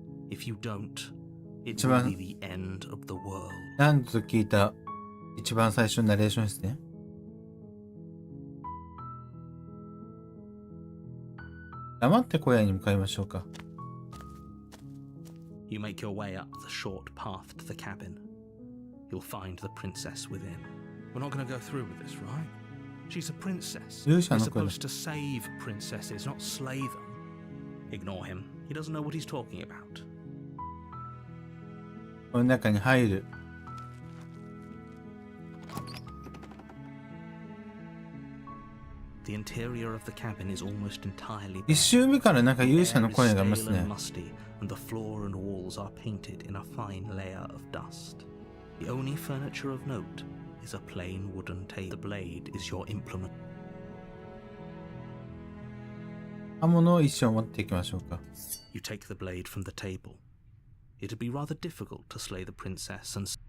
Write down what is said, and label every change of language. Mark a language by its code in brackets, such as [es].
[en] If you don't, it will be the end of the world. [ja] なんと聞いた一番最初のナレーションですね。黙って小屋に向かいましょうか。 [en] You make your way up the short path to the cabin. You'll find the princess within. We're not going to go through with this, right? She's a princess. You're supposed to save princesses, not slay them. Ignore him. He doesn't know what he's talking about. [ja] この中に入る。 [en] The interior of the cabin is almost entirely [ja] 一周目からなんか勇者の声がいますね。 [en] And the floor and walls are painted in a fine layer of dust. The only furniture of note is a plain wooden table. The blade is your implement. [ja] 刃物を一生持っていきましょうか。 [en] You take the blade from the table. It'd be rather difficult to slay the princess and